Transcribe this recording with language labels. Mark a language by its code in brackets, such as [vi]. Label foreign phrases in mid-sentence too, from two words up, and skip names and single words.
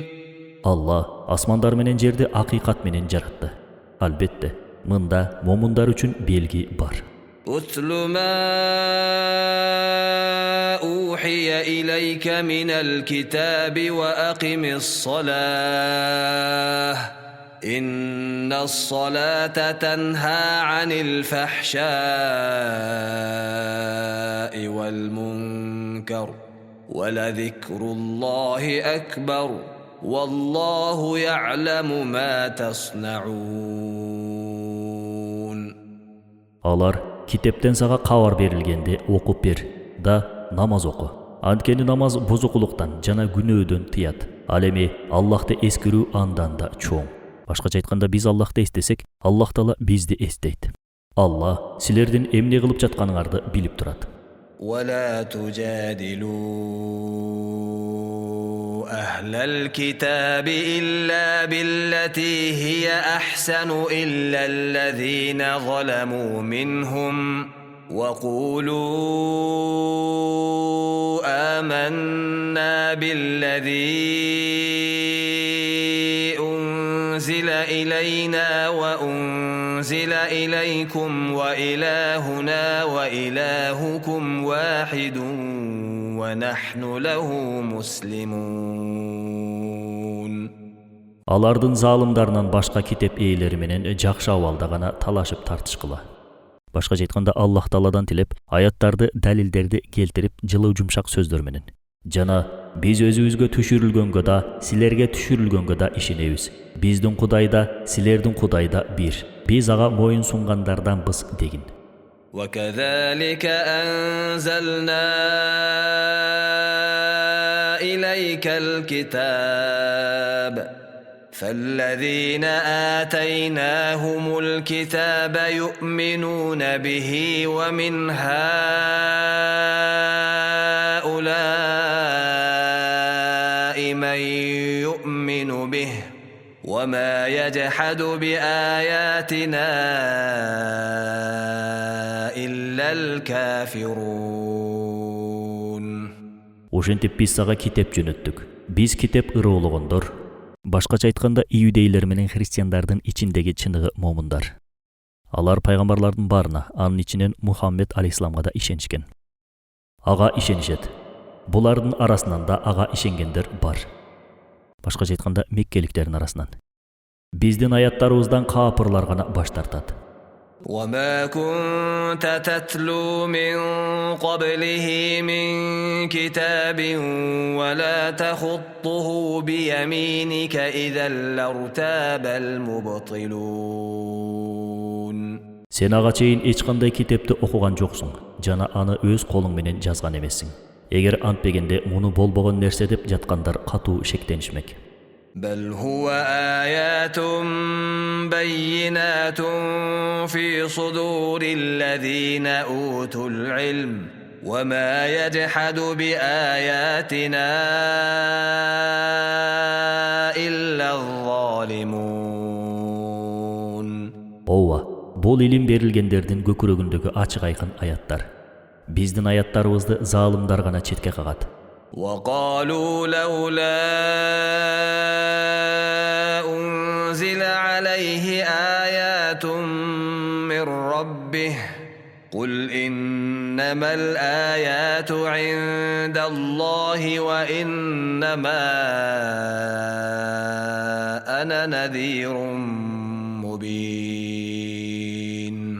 [ky] Allah asmanдар менен жерди акыйкат менен жаратты. Албетте, мында момундар үчүн белги бар. [ar] أتل ما أوحي إليك من الكتاب وأقم الصلاة إن الصلاة تنهى عن الفحشاء والمنكر ولذكر الله أكبر والله يعلم ما تصنعون. [ky] Алар китептен сага кабар берилгенде окуп бер да намаз оку. Анткени намаз бузукулуктан жана күнөөдөн тыят. Ал эми Аллахты эскерүү андан да чоң. Башкача айтканда, биз Аллахты эстесек, Аллах Таала бизди эстейт. Аллах силердин эмне кылып жатканыңарды билип турат. [ar] ولا تجادلوا أهل الكتاب إلا بالتي هي أحسن إلا الذين ظلموا منهم وقولوا آمنا بالذي أنزل إلينا وأنزل إليكم وإلهنا وإلهكم واحد ونحن له مسلمون. [ky] Алардын залымдарынан башка китеп ээлери менен жакшы абалда гана талашып тартышкыла. Башкача айтканда Аллах Тааладан тилеп, аяттарды, далилдерди келтирип, жылуу жумшак сөздөр менен. Жана биз өзүбүзгө түшүрүлгөнгө да, силерге түшүрүлгөнгө да ишенебиз. Биздин Кудай да, силердин Кудай да бир. Биз ага моюн сунгандарданбыз дегин. [ar] وكذلك أنزلنا إليك الكتاب فالذين آتيناهم الكتاب يؤمنون به ومن هؤلاء من يؤمن به وما يجحد بآياتنا إلا الكافرون. [ky] Ошентип биз сага китеп жөнөттүк. Биз китеп ырыылыгондор. Башкача айтканда иудейлер менен христиандардын ичиндеги чыныгы момундар. Алар пайгамбарлардын барына, анын ичинен Мухаммед алейхисаламга да ишенишкен. Ага ишенишет. Булардын арасынан да ага ишенгендер бар. Башкача айтканда меккеликтердин арасынан. Биздин аяттарыбыздан каапырлар гана баш тартат. [ar] وما كنت تتلو من قبله من كتاب ولا تخطه بيمينك إذا لارتاب المبطلون. [ky] Сен ага чейин эч кандай китепти окуган жоксуң, жана аны өз колуң менен жазган эмессиң. Эгер антпегенде муну болбогон нерсе деп жаткандар катуу шектенишмек. [ar] بل هو آيات بينات في صدور الذين أوتوا العلم وما يجحد بآياتنا إلا الظالمون. [ky] Ооба, бул илим берилгендердин көкүрөгүндөгү ачык айкын аяттар. Биздин аяттарыбызды залымдар гана четке кагат. [ar] وقالوا لولا أنزل عليه آيات من ربه قل إنما الآيات عند الله وإنما أنا نذير مبين.